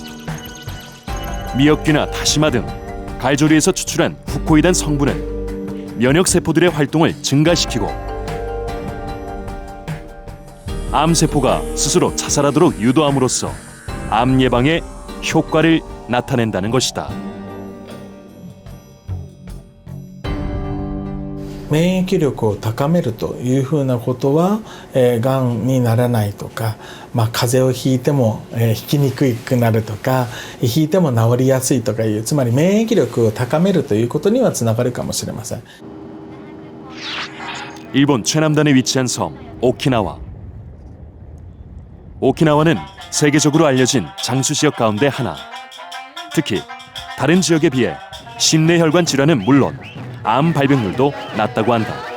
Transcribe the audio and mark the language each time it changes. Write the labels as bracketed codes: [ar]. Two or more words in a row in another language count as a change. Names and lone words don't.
[ko] 미역귀나 다시마 등 갈조류에서 추출한 후코이단 성분은 면역세포들의 활동을 증가시키고 암세포가 스스로 자살하도록 유도함으로써 암 예방에 효과를 나타낸다는 것이다. [ja] 免疫力を高めるというふうなことは、がんにならないとか、風邪をひいても、ひきにくくなるとか、ひいても治りやすいとかいう、つまり免疫力を高めるということにはつながるかもしれません。 [ko] 일본 최남단에 위치한 섬 오키나와. 오키나와는 세계적으로 알려진 장수 지역 가운데 하나. 특히 다른 지역에 비해 심내혈관 질환은 물론 암 발병률도 낮다고 한다.